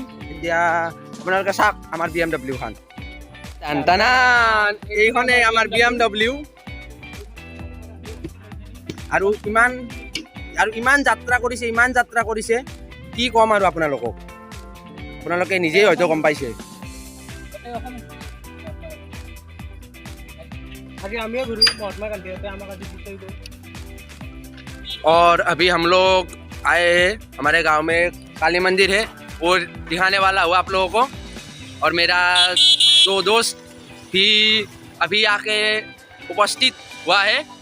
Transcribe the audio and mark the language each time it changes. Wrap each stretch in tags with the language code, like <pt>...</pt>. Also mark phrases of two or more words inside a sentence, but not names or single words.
<as>এতিয়া আপোনালোকে চাওক আমাৰ BMW খন। এইখনে আমাৰ BMW। আৰু ইমান যাত্ৰা কৰিছে কি ক'ম আৰু আপোনালোকক, আপোনালোকে নিজেই হয়তো গম পাইছে।</as> <hi>और अभी हम लोग आए हैं, हमारे गांव में काली मंदिर है, वो दिखाने वाला हुआ आप लोगों को। और मेरा दो दोस्त भी अभी आके उपस्थित हुआ है।</hi>